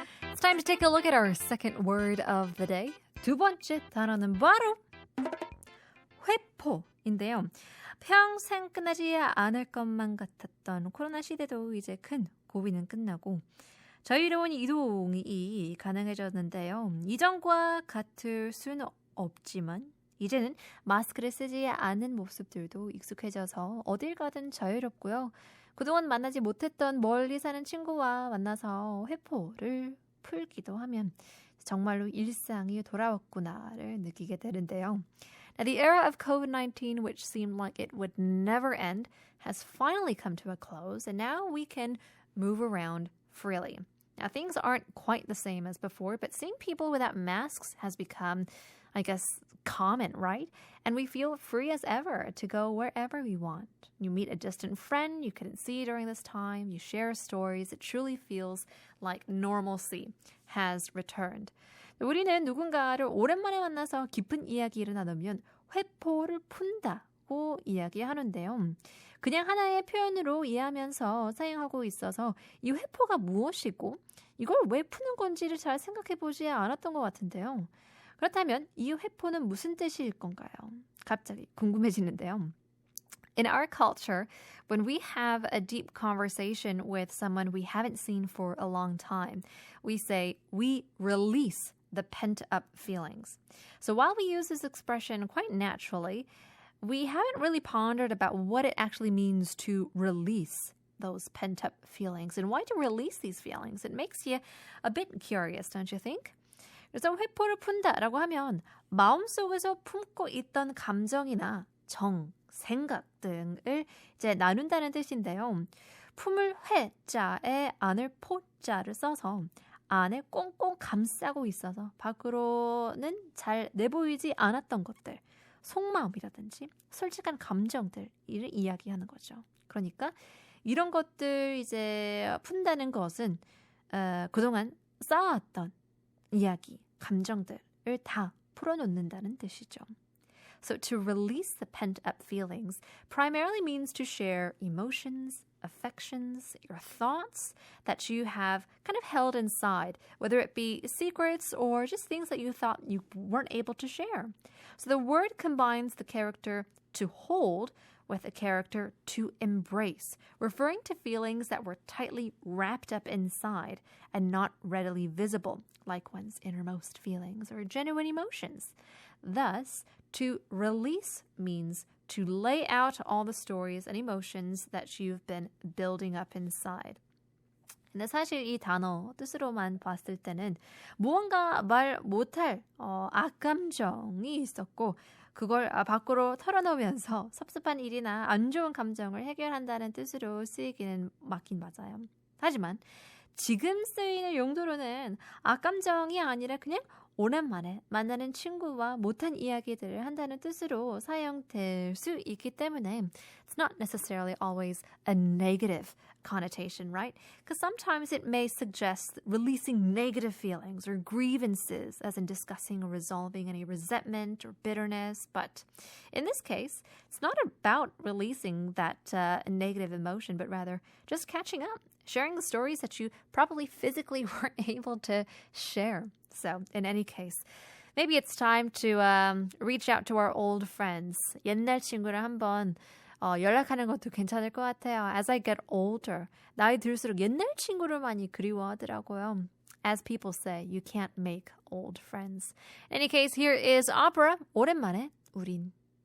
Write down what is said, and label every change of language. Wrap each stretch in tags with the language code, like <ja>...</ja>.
<en>It's time to take a look at our second word of the day.</en> <ko>두 번째 단어는 바로 회포인데요. 평생 끝나지 않을 것만 같았던 코로나 시대도 이제 큰 고비는 끝나고 자유로운 이동이 가능해졌는데요. 이전과 같을 수는 없지만 이제는 마스크를 쓰지 않는 모습들도 익숙해져서 어딜 가든 자유롭고요. 그동안 만나지 못했던 멀리 사는 친구와 만나서 회포를 풀기도 하면 정말로 일상이 돌아왔구나를 느끼게 되는데요.</ko> <en>Now, the era of COVID-19, which seemed like it would never end, has finally come to a close, and now we can move around freely. Now, things aren't quite the same as before, but seeing people without masks has become, I guess, common, right? And we feel free as ever to go wherever we want. You meet a distant friend you couldn't see during this time. You share stories. It truly feels like normalcy has returned.</en> <ko>우리는 누군가를 오랜만에 만나서 깊은 이야기를 나누면 회포를 푼다고 이야기하는데요. 그냥 하나의 표현으로 이해하면서 사용하고 있어서 이 회포가 무엇이고 이걸 왜 푸는 건지를 잘 생각해보지 않았던 것 같은데요. 그렇다면 이 회포는 무슨 뜻일 건가요? 갑자기 궁금해지는데요.</ko> <en>In our culture, when we have a deep conversation with someone we haven't seen for a long time, we say we release the pent-up feelings. So while we use this expression quite naturally, we haven't really pondered about what it actually means to release those pent-up feelings and why to release these feelings. It makes you a bit curious, don't you think?</en> <ko>그래서 회포를 푼다라고 하면 마음속에서 품고 있던 감정이나 정, 생각 등을 이제 나눈다는 뜻인데요. 품을 회자에 안을 포자를 써서 안에 꽁꽁 감싸고 있어서 밖으로는 잘 내보이지 않았던 것들, 속마음이라든지 솔직한 감정들을 이야기하는 거죠. 그러니까 이런 것들 이제 푼다는 것은 그동안 쌓아왔던 이야기, 감정들을 다 풀어놓는다는 뜻이죠.</ko> <en>So to release the pent-up feelings primarily means to share emotions, affections, your thoughts that you have kind of held inside, whether it be secrets or just things that you thought you weren't able to share. So the word combines the character to hold with a character to embrace, referring to feelings that were tightly wrapped up inside and not readily visible, like one's innermost feelings or genuine emotions. Thus, to release means to lay out all the stories and emotions that you've been building up inside.</en> <ko>근데 사실 이 단어 뜻으로만 봤을 때는 무언가 말 못할 악감정이 있었고 그걸 밖으로 털어놓으면서 섭섭한 일이나 안 좋은 감정을 해결한다는 뜻으로 쓰이기는 맞긴 맞아요. 하지만 지금 쓰이는 용도로는 악감정이 아니라 그냥 오랜만에 만나는 친구와 못한 이야기들을 한다는 뜻으로 사용될 수 있기 때문에</ko> <en>it's not necessarily always a negative connotation, right? Because sometimes it may suggest releasing negative feelings or grievances, as in discussing or resolving any resentment or bitterness. But in this case, it's not about releasing that negative emotion, but rather just catching up, sharing the stories that you probably physically weren't able to share. So in any case, maybe it's time to reach out to our old friends.</en> <ko>옛날 친구를 한번 연락하는 것도 괜찮을 것 같아요.</ko> <en>As I get older,</en> <ko>나이 들수록 옛날 친구를 많이 그리워하더라고요.</ko> <en>As people say, you can't make old friends. In any case, here is opera.</en> <ko>오랜만에 우린</ko>